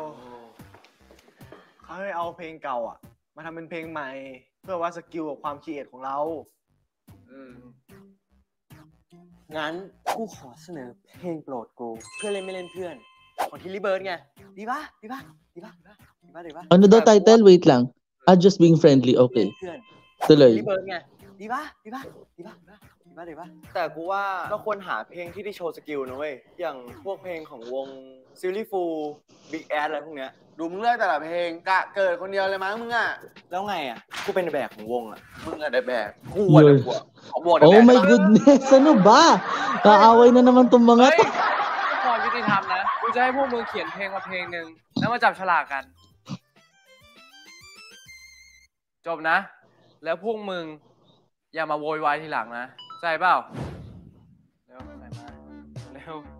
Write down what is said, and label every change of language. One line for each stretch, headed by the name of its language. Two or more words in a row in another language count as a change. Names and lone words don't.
Thai: เขาให้เอาเพลงเก่าอ่ะมาทำเป็นเพลงใหม่ เพื่อวัดสกิลกับความคิดของเรา งั้นกูขอเสนอเพลงโปรดกูเพื่อนเล่นไม่เล่นเพื่อน ของทิลลี่เบิร์ดไงดีปะดีปะดีปะดีปะดีปะ
Filipino: Ano daw title? Wait lang.
English: Just being friendly. Okay.
Thai: เพื่อน
Filipino: Tuloy.
Thai: ทิลลี่เบิร์ดไงดีปะดีปะดีปะดีปะดีปะแต่กูว่าเราควรหาเพลงที่ได้โชว์สกิลนะเว้ยอย่างพวกเพลงของวงซิลลี่ฟูลบิ๊กแอดอะไรพวกเนี้ย ดูมึงเลือกแต่ละเพลงกะเกิดคนเดียวเลยมั้งมึงอ่ะ แล้วไงอ่ะกูเป็นแบบของวงอ่ะ มึงอะได้แบบ กูอ่ะ
Filipino: Yun.
Thai: กูขอบวกได้แบ
English: Oh
Thai: บ
English: my goodness.
Filipino: Ano ba? Kaaway na naman tong mga
Thai: เฮ้ย
Filipino: to.
Thai: ความยุติธรรมนะกูจะให้พวกมึงเขียนเพลงมาเพลงหนึ่งแล้วมาจับฉลากกัน จบนะ แล้วพวกมึงอย่ามาโวยวายทีหลังนะใช่เปล่าเร็วใส่มาเร็ว